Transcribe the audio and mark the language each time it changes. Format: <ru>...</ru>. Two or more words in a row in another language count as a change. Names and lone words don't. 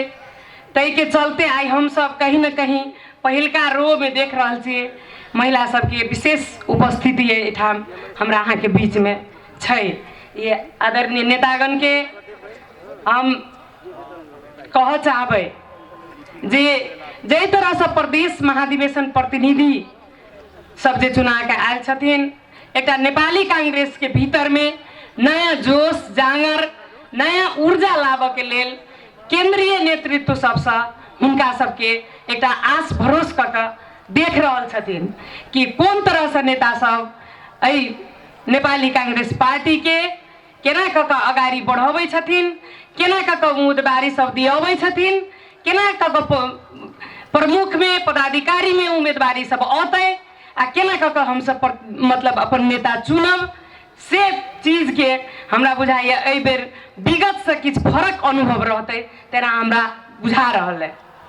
<mai>तै के चलते आई हम सब कहीं न कहीं पहिलका रो में देख रहल छियै महिला सबके विशेष उपस्थिति है एठाम हमरा अहाँ के बीच में छै। ये आदरणीय नेतागण के हम कह चाहबै जे जै तरह से प्रदेश महाधिवेशन प्रतिनिधि सब जे चुना के आयल छथिन एक नेपाली कांग्रेस के भीतर में नया जोश जांगर नया ऊर्जा लाबऽ के लेल केंद्रीय नेतृत्व सबसे हुनका सबके एक आस भरोस क के देख रहल छथिन कि कोन तरह से नेता सब एहि नेपाली कांग्रेस पार्टी के केना क के अगाडि बढ़ाबै छथिन, केना क के उम्मीदवारी सब दियाबै छथिन, केना क के प्रमुख में पदाधिकारी में उम्मीदवारी सब औतै आ केना क के हम सब मतलब अपन नेता चुनब से चीज के हमरा बुझाइए एहि बेर विगत से किछ फरक अनुभव रहते तेना हमरा बुझा रहल है।</mai>